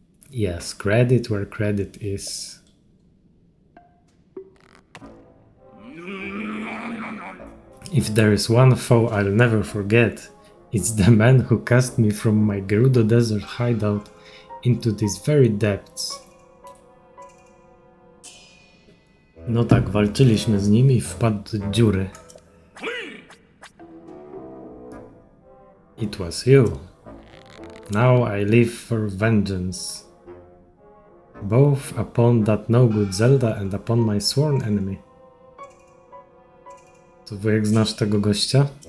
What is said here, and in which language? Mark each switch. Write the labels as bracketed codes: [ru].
[en] Yes, credit where credit is. If there is one foe I'll never forget, it's the man who cast me from my Gerudo Desert hideout into these very depths. [pl] No tak, walczyliśmy z nim i wpadł do dziury. [en] It was you. Now I live for vengeance. Both upon that no-good Zelda and upon my sworn enemy. [pl] To wujek, znasz tego gościa?